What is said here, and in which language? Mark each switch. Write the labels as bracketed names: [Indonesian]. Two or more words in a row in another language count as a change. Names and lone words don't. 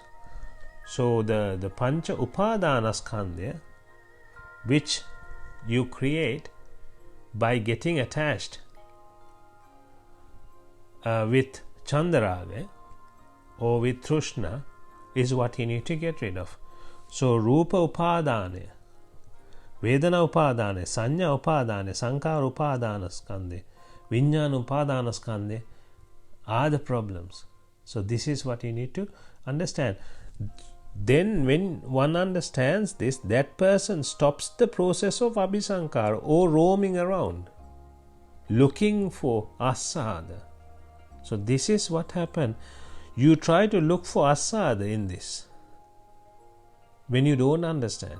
[English] So the [Sinhala] පංච උපාදානස්කන්ධය, [English] which you create by getting attached with Chandaraga or with Trishna, is what you need to get rid of. [Sinhala] So රූප උපාදානේ, වේදනා උපාදානේ, සඤ්ඤා උපාදානේ, සංඛාර උපාදානස්කන්ධේ, විඥාන උපාදානස්කන්ධේ [English] are the problems. So this is what you need to understand. Then when one understands this, that person stops the process of abhisankara or roaming around looking for asada. So this is what happened. You try to look for asada in this when you don't understand.